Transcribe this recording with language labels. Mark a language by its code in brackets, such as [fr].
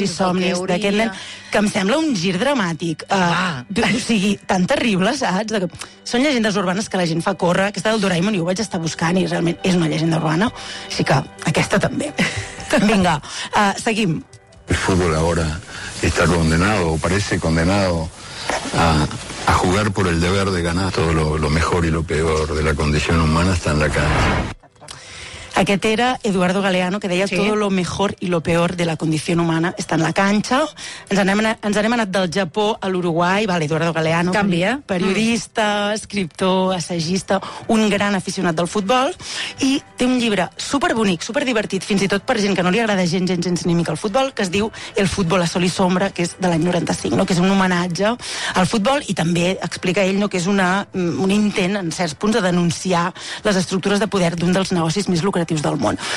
[ca] i somnis d'aquest nen, que em sembla un gir dramàtic, o sigui, tan terrible, saps? Són llegendes urbanes que la gent fa córrer. Aquesta del Doraemon jo ho vaig estar buscant i realment és una llegenda urbana, així que aquesta també. Venga, seguim. [es] El fútbol ahora está condenado, o parece condenado, a jugar por el deber de ganar. Todo lo mejor y lo peor de la condición humana está en la cancha. [ca] Aquest era Eduardo Galeano, que deia, sí, [es] todo lo mejor y lo peor de la condición humana está en la cancha. [ca] Ens anem anat del Japó a l'Uruguai. Vale, Eduardo Galeano, canvia. Periodista, escriptor, assagista, un gran aficionat del futbol, i té un llibre superbonic, superdivertit, fins i tot per gent que no li agrada gens ni mica el futbol, que es diu El futbol a sol i sombra, que és de l'any 95, no? Que és un homenatge al futbol, i també explica ell, no, que és un intent en certs punts de denunciar les estructures de poder d'un dels negocis més lucratius narratius del món.